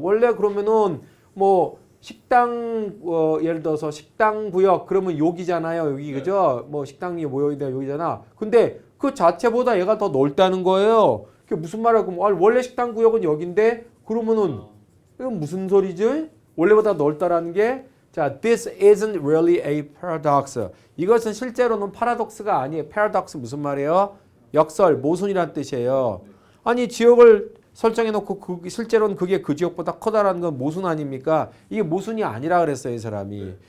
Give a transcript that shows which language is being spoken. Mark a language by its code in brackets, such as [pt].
[ko] 원래 그러면은 식당 예를 들어서 식당 구역 그러면 여기잖아요. 여기 그죠? 식당이 모여있다 여기잖아. 근데 그 자체보다 얘가 더 넓다는 거예요. 그게 무슨 말이야? 원래 식당 구역은 여긴데 그러면은 이건 무슨 소리지? 원래보다 넓다라는 게 자, [en] this isn't really a paradox. [ko] 이것은 실제로는 파라독스가 아니에요. paradox 무슨 말이에요? 역설, 모순이란 뜻이에요. 아니 지역을 설정해놓고 실제로는 그게 그 지역보다 커다라는 건 모순 아닙니까? 이게 모순이 아니라 그랬어요, 이 사람이.